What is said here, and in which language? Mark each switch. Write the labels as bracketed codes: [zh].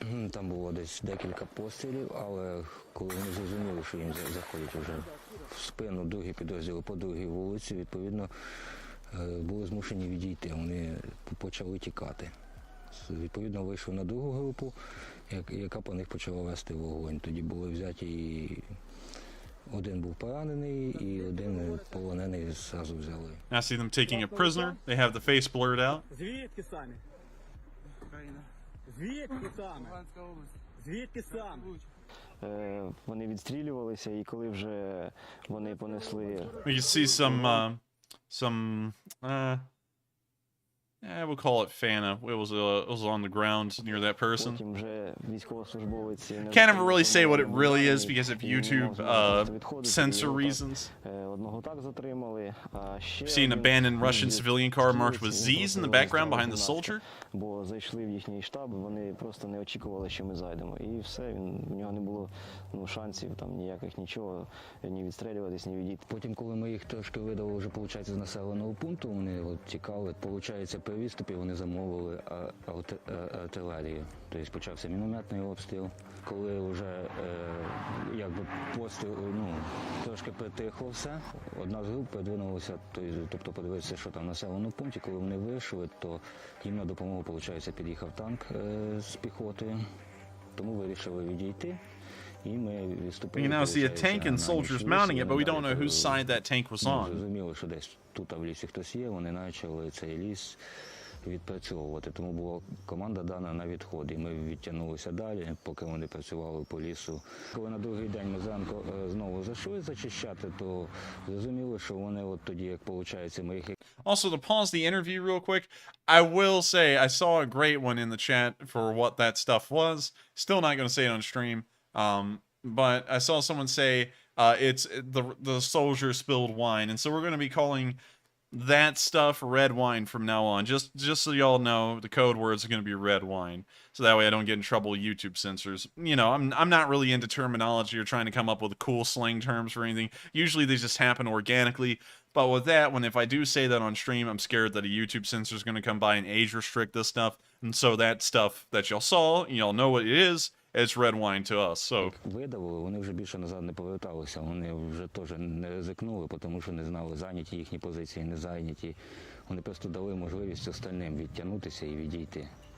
[uk] Там було десь декілька пострілів, але коли вони зрозуміли, що їм заходять вже в спину другі підрозділи по другій вулиці, відповідно, були змушені відійти, вони почали тікати. Відповідно, вийшли на другу групу, яка по них почала вести вогонь. Тоді були взяті і один був поранений, і один полонений зразу взяли. [en] I see them taking a prisoner. They have the face blurred out. [uk] Звідки самі? Україна. Звідки самі? Звідки самі? Вони відстрілювалися, і коли вже вони понесли... [en] We can see some we'll call it Fana. It was on the ground near that person. [uk] Потім вже військовослужбовець... [en] Can't ever really say what it really is because of YouTube censor reasons. [uk] Одного так затримали, а ще... [en] I've seen an abandoned Russian civilian car marked with Z's in the background behind the soldier. [uk] Бо зайшли в їхній штаб, вони просто не очікували, що ми зайдемо. І все, в нього не було шансів, там ніяких нічого, ні відстрілюватись, ні відійти. Потім, коли ми їх трошки видали вже, виходить, з населеного пункту, вони от тікали, виходить, при відступі вони замовили артилерію. Тобто почався мінометний обстріл. Коли вже якби постріл, трошки притихло все, одна з груп передвинулася, тобто подивитися, що там в населеному пункті. Коли вони вийшли, то їм на допомогу, виходить, під'їхав танк з піхотою, тому вирішили відійти. [en] We can now see a tank and soldiers mounting it, but we don't know whose side that tank was on. [uk] Зрозуміло, що десь тут в лісі хтось є, вони почали цей ліс відпрацьовувати. Тому була команда дана на відход, і ми відтягнулися далі, поки вони працювали по лісу. Коли на другий день ми зранку знову зайшли зачищати, то зрозуміло, що вони от тоді, як виходить, ми їх... [en] Also, to pause the interview real quick, I will say I saw a great one in the chat for what that stuff was. Still not going to say it on stream. But I saw someone say it's the soldier spilled wine, and so we're going to be calling that stuff red wine from now on. Just so y'all know, the code words are going to be red wine, so that way I don't get in trouble with YouTube censors. You know, I'm not really into terminology or trying to come up with cool slang terms for anything. Usually they just happen organically. But with that, if I do say that on stream, I'm scared that a YouTube censor is going to come by and age restrict this stuff. And so that stuff that y'all saw, y'all know what it is. It's red wine to us, so... [uk] Видавили, вони вже більше назад не поверталися, вони вже теж не ризикнули, тому що не знали, зайняті їхні позиції, не зайняті. Вони просто дали можливість остальним відтягнутися і відійти.